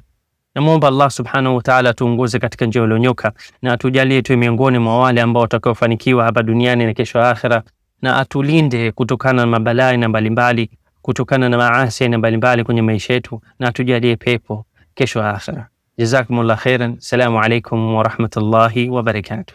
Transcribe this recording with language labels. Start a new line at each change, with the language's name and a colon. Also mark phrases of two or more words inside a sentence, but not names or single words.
Swahili: Namuomba
Arabic: الله سبحانه وتعالى
Swahili: tuongoze katika njia iliyonyoka, na atujalie tuwe miongoni mwa wale ambao watakaofanikiwa hapa duniani na kesho akhera, na atulinde kutokana na mabalaa na mbalimbali, kutokana na maasi na mbalimbali kwenye maisha yetu, na atujalie pepo kesho akhera.
Arabic: جزاكم الله خيرا. السلام عليكم ورحمة الله وبركاته.